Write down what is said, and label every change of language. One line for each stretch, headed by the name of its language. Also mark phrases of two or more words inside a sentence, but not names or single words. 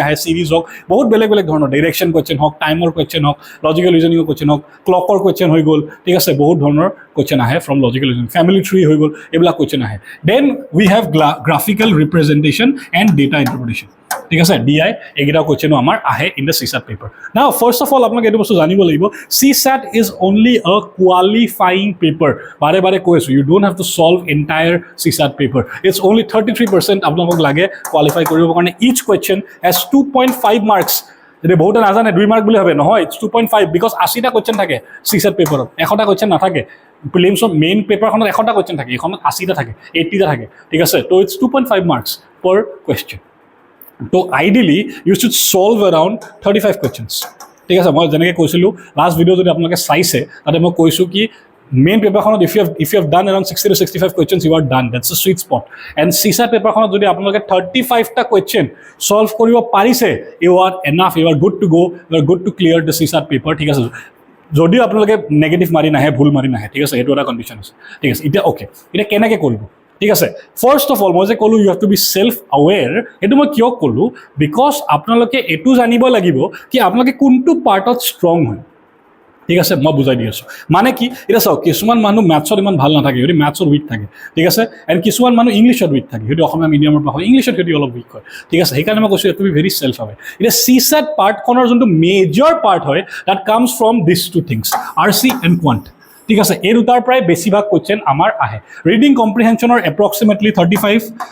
Assamese: সিৰিজ হওক বহুত বেলেগ বেলেগ ধৰণৰ
English: direction question
Assamese: হওক টাইমৰ কুৱেশ্যন হওক লজিকেল ৰিজনিঙৰ কুৱেশ্যন হওক ক্লকৰ কুৱেশ্যন হৈ গ'ল ঠিক আছে বহুত ধৰণৰ কুৱেশ্যন আহে
English: from logical reasoning family tree
Assamese: হৈ গ'ল এইবিলাক কুৱেশ্যন আহে
English: then we have graphical representation and data interpretation
Assamese: ঠিক আছে
English: DI
Assamese: এইকেইটা কুৱেশ্যনো আমাৰ আহে
English: in the CSAT paper now first of
Assamese: অল আপোনালোকে এইটো বস্তু জানিব লাগিব
English: CSAT is only a qualifying paper
Assamese: বাৰে বাৰে কৈ আছোঁ
English: you don't have to solve entire CSAT paper it's only
Assamese: 33% আপোনালোকক লাগে কোৱালিফাই কৰিবৰ কাৰণে
English: each question has 2.5 marks
Assamese: এতিয়া বহুতে নাজানে 2 মাৰ্ক বুলি ভাবে নহয়
English: it's 2.5 because
Assamese: 80টা কুৱেশ্যন থাকে CSAT পেপাৰত 100টা কুৱেশ্যন নাথাকে প্ৰিলিমছৰ মেইন পেপাৰখনত 100টা কুৱেশ্যন থাকে এইখনত 80টা থাকে 80টা থাকে ঠিক আছে তো
English: it's 2.5 marks per question তো ideally you should solve around 35 questions
Assamese: ঠিক আছে মই যেনেকৈ কৈছিলোঁ লাষ্ট ভিডিঅ' যদি আপোনালোকে চাইছে তাতে মই কৈছোঁ কি মেইন পেপাৰখনত
English: if you have done around 60 to 65 questions you are done that's a sweet spot and CSAT পেপাৰখনত
Assamese: যদি আপোনালোকে 35টা
English: question solve
Assamese: কৰিব পাৰিছে
English: you are enough you are good to go you are good to clear the CSAT paper
Assamese: ঠিক আছে যদিও আপোনালোকে নেগেটিভ মাৰি নাহে ভুল মাৰি নাহে ঠিক আছে এইটো এটা কণ্ডিশ্যন আছে ঠিক আছে এতিয়া ওকে এতিয়া কেনেকৈ কৰিব ঠিক আছে
English: first of all
Assamese: মই যে ক'লোঁ
English: you have to be self aware
Assamese: এইটো মই কিয় ক'লোঁ বিকজ আপোনালোকে এইটো জানিব লাগিব কি আপোনালোকে কোনটো পাৰ্টত ষ্ট্ৰং হয় ঠিক আছে মই বুজাই দি আছোঁ মানে কি এতিয়া চাওক কিছুমান মানুহ মেথছত ইমান ভাল নাথাকে সিহঁতি মেথছত উইক থাকে ঠিক আছে এণ্ড কিছুমান মানুহ ইংলিছত উইক থাকে সিহঁতি অসমীয়া মিডিয়ামৰ পৰা হয় ইংলিছত সিহঁতি অলপ উইক হয় ঠিক আছে সেইকাৰণে মই কৈছোঁ
English: to be very self aware
Assamese: এতিয়া CSAT পাৰ্টখনৰ যোনটো
English: major part
Assamese: হয়
English: that comes from this two things RC and quant
Assamese: ঠিক আছে এই দুটাৰ পৰাই বেছিভাগ কুৱেশ্যন আমাৰ আহে
English: reading comprehension approximately
Assamese: 25